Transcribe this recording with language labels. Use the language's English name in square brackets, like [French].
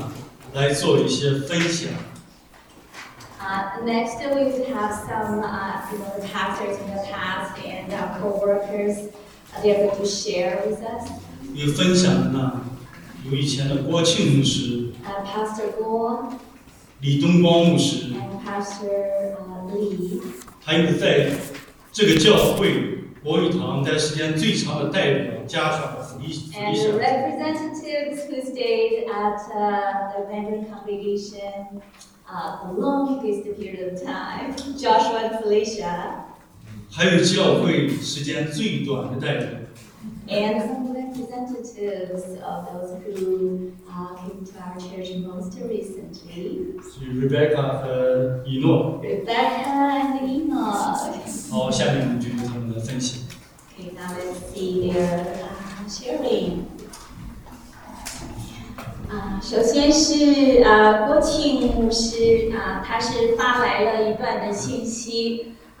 [Chinese] 和前的同工呢，来做一些分享。 [English] Next, we would have some pastors in the past and our co-workers. They are going to share with us. [Chinese] 有分享的呢，有以前的郭庆牧师。 [English] Pastor Guo. [Chinese] 李东光牧师。 [English] And Pastor Li. [Chinese] 还有在这个教会。国语堂待时间最长的代表家长福利福利享。 [English] And representatives who stayed at the Mandarin congregation the longest period of time, Joshua and Felicia. [Chinese] 还有教会时间最短的代表。 [English] And some representatives of those who came to our church most recently. [Chinese] 是 Rebecca 和伊诺。 [English] Rebecca and Enoch. [Chinese] 好，下面我们进入他们的分享。 [English] Okay, now let's see their sharing. [Chinese] 首先是郭庆牧师他是发来了一段的信息。